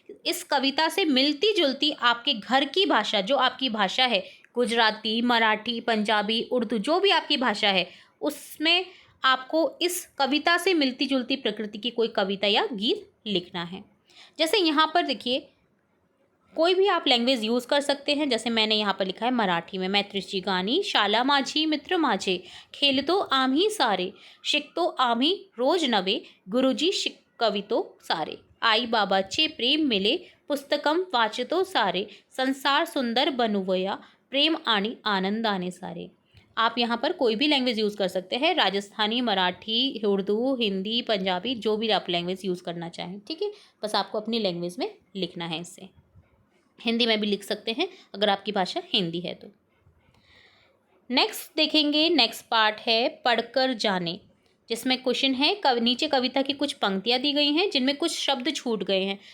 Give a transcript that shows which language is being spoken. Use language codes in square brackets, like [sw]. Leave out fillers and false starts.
[hi] इस कविता से मिलती जुलती आपके घर की भाषा, जो आपकी भाषा है, गुजराती, मराठी, पंजाबी, उर्दू, जो भी आपकी भाषा है, उसमें आपको इस कविता से मिलती जुलती प्रकृति की कोई कविता या गीत लिखना है। जैसे यहाँ पर देखिए, कोई भी आप लैंग्वेज यूज़ कर सकते हैं। जैसे मैंने यहाँ पर लिखा है मराठी में, [mr] मैत्रीची गाणी शाला माझी मित्र माझे, खेलतो आम्ही सारे, शिकतो आम्ही रोज नवे, गुरुजी शिकवितो सारे, आई बाबाचे प्रेम मिले, पुस्तकम वाचतो सारे, संसार सुंदर बनवूया, प्रेम आणि आनंदाने सारे। [hi] आप यहाँ पर कोई भी लैंग्वेज यूज़ कर सकते हैं, राजस्थानी, मराठी, उर्दू, हिंदी, पंजाबी, जो भी आप लैंग्वेज यूज़ करना चाहें। ठीक है, बस आपको अपनी लैंग्वेज में लिखना है। इससे हिंदी में भी लिख सकते हैं अगर आपकी भाषा हिंदी है तो। नेक्स्ट देखेंगे, नेक्स्ट पार्ट है पढ़कर जाने, जिसमें क्वेश्चन है, नीचे कविता की कुछ पंक्तियां दी गई हैं जिनमें कुछ शब्द छूट गए हैं।